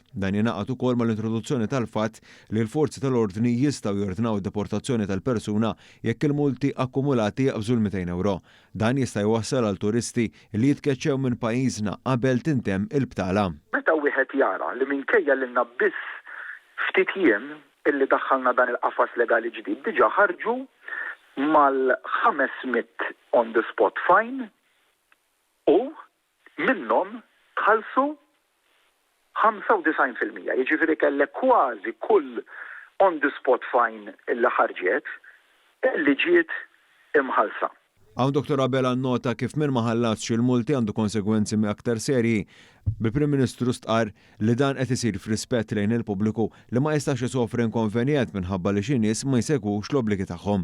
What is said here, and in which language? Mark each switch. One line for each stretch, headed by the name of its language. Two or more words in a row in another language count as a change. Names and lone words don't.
Maltese: Dan jingħaqad ukoll mal-introduzzjoni tal-fatt li l-forzi tal-ordni jistgħu jordnaw id-deportazzjoni tal-persuna jekk il-multi akkumulati jaqbżu l-200 euro. Dan jista' jwassal għal turisti li jitkeċċew minn pajjiżna qabel tintemm il-btala. Meta wieħed jara li minkejja lilna biss ftit jiem illi daħħalna dan il-qafas legali ġdid diġà ħarġu mal-500
English: on the spot fine
Maltese: u minnhom tħallsu 95%. Jiġifieri kellek kważi kull
English: on the spot fine
Maltese: illi ħarġet illi ġiet imħallsa. Hawn Dr. Abela nnota kif minn ma ħallatx il-multi għandu konsegwenzi aktar serji. Bil-Prim Ministru stqar li dan qed isir f'rispett lejn il-pubbliku li ma jistax isofri inkonvenjent minħabba li xi nies ma jsegwux l-obbligi tagħhom.